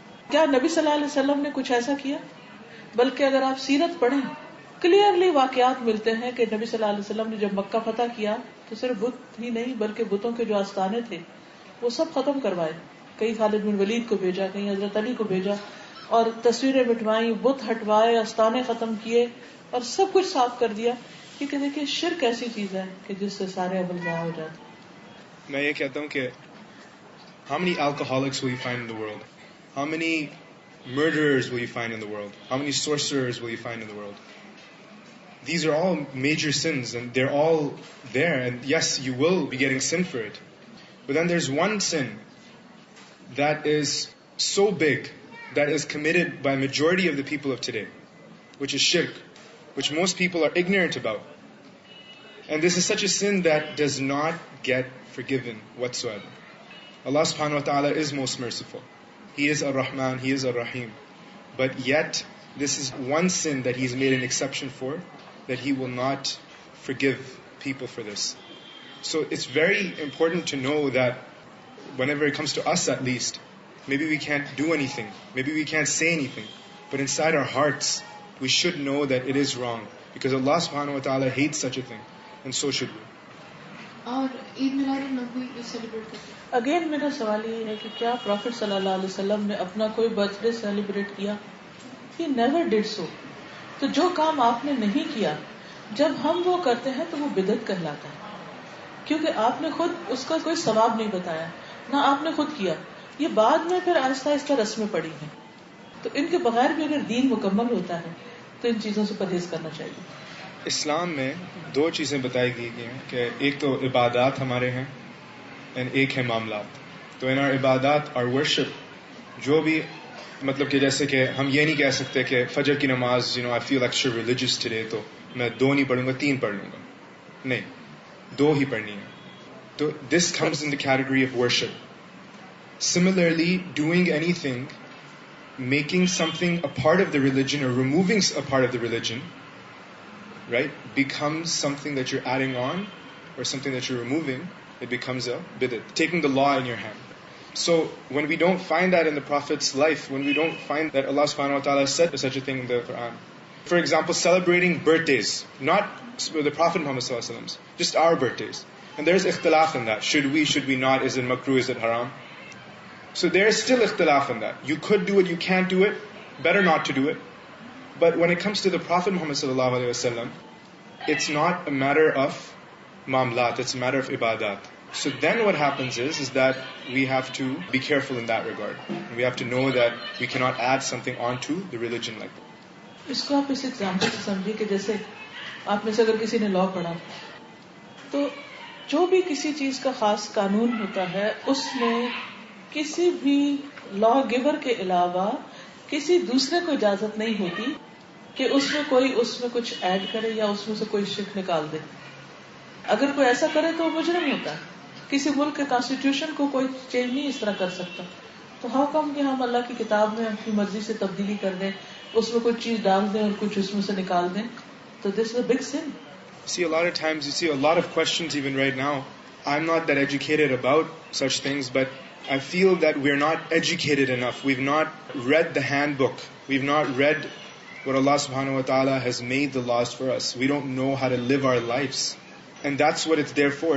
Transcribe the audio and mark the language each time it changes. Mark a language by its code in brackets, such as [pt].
[ur] کیا نبی صلی اللہ علیہ وسلم نے کچھ ایسا کیا؟ بلکہ اگر آپ سیرت پڑھیں کلیئرلی واقعات ملتے ہیں کہ نبی صلی اللہ علیہ وسلم نے جب مکہ فتح کیا تو صرف بت ہی نہیں بلکہ بتوں کے جو آستانے تھے وہ سب ختم کروائے. کئی خالد بن ولید کو بھیجا، کئی حضرت علی کو بھیجا اور تصویریں مٹوائیں، بت ہٹوائے، آستانے ختم کیے اور سب کچھ صاف کر دیا. کیونکہ دیکھیے شرک ایسی چیز ہے کہ جس سے سارے عمل ضائع ہو جاتے. میں یہ کہتا ہوں کہ [en] how many alcoholics will you find in the world? How many murderers will you find in the world? How many sorcerers will you find in the world? These are all major sins and they're all there, and yes, you will be getting sin for it. But then there's one sin that is so big that is committed by majority of the people of today, which is shirk, which most people are ignorant about. And this is such a sin that does not get forgiven whatsoever. Allah subhanahu wa ta'ala is most merciful. He is Ar-Rahman, He is Ar-Rahim. But yet, this is one sin that He's made an exception for, that He will not forgive people for this. So it's very important to know that whenever it comes to us at least, maybe we can't do anything, maybe we can't say anything, but inside our hearts, we should know that it is wrong, because Allah subhanahu wa ta'ala hates such a thing, and so should we. [ur] اور عید میلاد النبوی جو celebrate کرتے ہیں. Again میرا سوال یہ ہے کہ کیا پروفٹ صلی اللہ علیہ وسلم نے اپنا کوئی برتھ ڈے سیلیبریٹ کیا؟ [en] He never did so. [ur] تو جو کام آپ نے نہیں کیا جب ہم وہ کرتے ہیں تو وہ بدعت کہلاتا ہے، کیونکہ آپ نے خود اس کا کوئی ثواب نہیں بتایا، نہ آپ نے خود کیا. یہ بعد میں پھر آہستہ آہستہ رسمیں پڑی ہیں. تو ان کے بغیر بھی اگر دین مکمل ہوتا ہے تو ان چیزوں سے پرہیز کرنا چاہیے. اسلام میں دو چیزیں بتائی گئی ہیں کہ ایک تو عبادات ہمارے ہیں اور ایک ہے معاملات. تو ان عبادات اور ورشپ جو بھی مطلب کہ جیسے کہ ہم یہ نہیں کہہ سکتے کہ فجر کی نماز [en] I feel extra religious today [ur] تو میں 2 نہیں پڑھوں گا 3 پڑھ لوں گا. نہیں, 2 ہی پڑھنی ہے. [en] تو this comes in the category of worship. Similarly, doing anything, making something a part of the religion or removing a part of the religion, right, becomes something that you're adding on or something that you're removing. It becomes a bid'at, taking the law in your hand. So when we don't find that in the Prophet's life, when we don't find that Allah subhanahu wa ta'ala said such a thing in the Quran, for example, celebrating birthdays, not the Prophet Muhammad sallallahu alaihi wasallam's, just our birthdays. And there's ikhtilaf in that. Should we not? Is it makruh? Is it haram? So there's still ikhtilaf in that. You could do it, you can't do it. Better not to do it. But when it comes to the Prophet Muhammad sallallahu alaihi wasallam, it's not a matter of mamlat, it's a matter of ibadat. So then what happens is that we have to be careful in that regard. We have to know that we cannot add something onto the religion like that. [ur] اس کو آپ اس example سے سمجھیے کہ جیسے آپ میں سے اگر کسی نے لا پڑھا تو جو بھی کسی چیز کا خاص قانون ہوتا ہے اس میں کسی بھی لا گیور کے علاوہ کسی دوسرے کو اجازت نہیں ہوتی کہ اس میں کچھ ایڈ کرے یا اس میں سے کوئی شک نکال دے. اگر کوئی ایسا کرے تو وہ مجرم ہوتا ہے. کسی ملک کے کانسٹیٹیوشن کو کوئی چینج نہیں اس طرح کر سکتا. تو [en] how come [ur] کہ ہم اللہ کی کتاب میں اپنی مرضی سے تبدیلی کر دیں, اس میں کچھ چیز ڈال دیں اور کچھ اس میں سے نکال دیں. [en] تو this is a big sin. See, a lot of times you see a lot of questions even right now. I'm not that educated about such things, but I feel that we're not educated enough. We've not read the handbook. We've not read what Allah subhanahu wa ta'ala has made the laws for us. We don't know how to live our lives. And that's what it's there for.